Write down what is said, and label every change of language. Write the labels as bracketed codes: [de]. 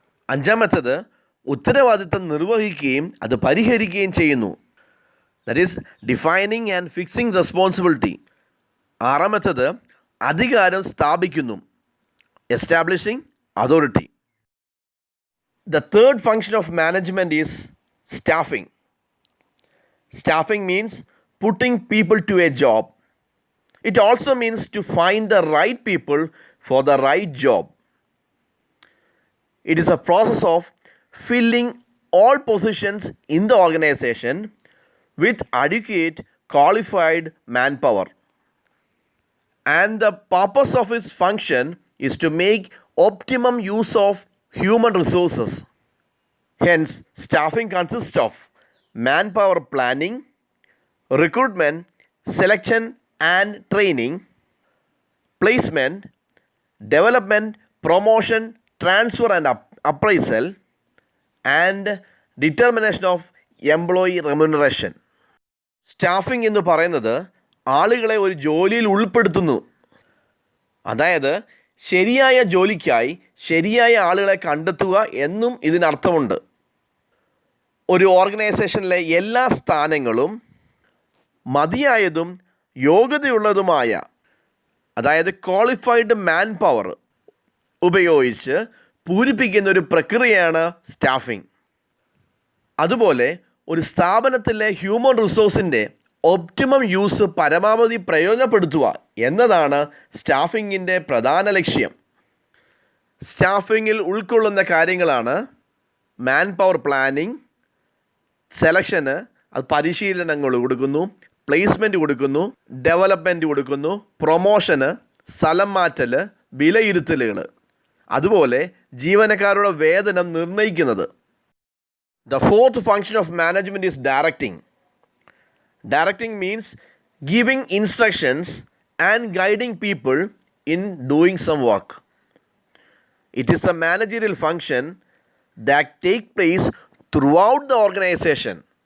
[ml] അഞ്ചാമത്തേത് ഉത്തരവാദിത്തം നിർവഹിക്കുകയും അത് പരിഹരിക്കുകയും ചെയ്യുന്നു, [en] That is defining and fixing responsibility. [ml] ആറാമത്തേത് അധികാരം സ്ഥാപിക്കുന്നു, [en] Establishing authority. The third function of management is staffing. Staffing means putting people to a job. It also means to find the right people for the right job. It is a process of filling all positions in the organization with adequate qualified manpower. And the purpose of its function is to make optimum use of human resources. Hence, staffing consists of manpower planning, recruitment, selection and training, placement, development, promotion, transfer and appraisal, and determination of employee remuneration. [ml] Staffing എന്ന് പറയുന്നത് ആളുകളെ ഒരു ജോലിയിൽ ഉൾപ്പെടുത്തുന്നു. അതായത് ശരിയായ ജോലിക്കായി ശരിയായ ആളുകളെ കണ്ടെത്തുക എന്നും ഇതിനർത്ഥമുണ്ട്. ഒരു ഓർഗനൈസേഷനിലെ എല്ലാ സ്ഥാനങ്ങളും മതിയായതും യോഗ്യതയുള്ളതുമായ, അതായത് ക്വാളിഫൈഡ് മാൻ പവർ ഉപയോഗിച്ച് പൂരിപ്പിക്കുന്ന ഒരു പ്രക്രിയയാണ് സ്റ്റാഫിംഗ്. അതുപോലെ ഒരു സ്ഥാപനത്തിലെ ഹ്യൂമൻ റിസോഴ്സിൻ്റെ ഒപ്റ്റിമം യൂസ് പരമാവധി പ്രയോജനപ്പെടുത്തുക എന്നതാണ് സ്റ്റാഫിങ്ങിൻ്റെ പ്രധാന ലക്ഷ്യം. സ്റ്റാഫിങ്ങിൽ ഉൾക്കൊള്ളുന്ന കാര്യങ്ങളാണ് മാൻ പവർ പ്ലാനിങ്, സെലക്ഷന്, അത് പരിശീലനങ്ങൾ കൊടുക്കുന്നു, പ്ലേസ്മെൻറ്റ് കൊടുക്കുന്നു, ഡെവലപ്മെൻറ്റ് കൊടുക്കുന്നു, പ്രൊമോഷന്, സ്ഥലം മാറ്റൽ, വിലയിരുത്തലുകൾ, അതുപോലെ ജീവനക്കാരുടെ വേതനം നിർണ്ണയിക്കുന്നത്. [en] The fourth function of management is directing. Directing means giving instructions and guiding people in doing some work. It is a managerial function that takes place throughout the organization.